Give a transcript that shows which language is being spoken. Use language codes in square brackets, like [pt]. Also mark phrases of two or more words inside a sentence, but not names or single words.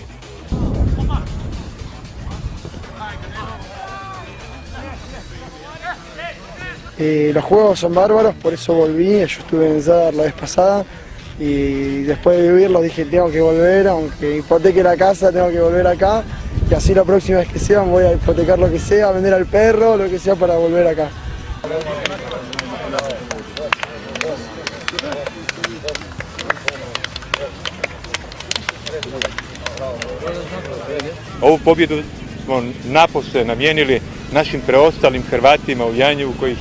[es] Los juegos son bárbaros, por eso volví, yo estuve en Zadar la vez pasada y después de vivirlo dije tengo que volver, aunque hipoteque la casa, tengo que volver acá. Y así la próxima vez que sea voy a hipotecar lo que sea, vender al perro, lo que sea para volver acá. [hr] Ovu pobjedu smo napose namijenili našim preostalim Hrvatima u Janjevu, kojih je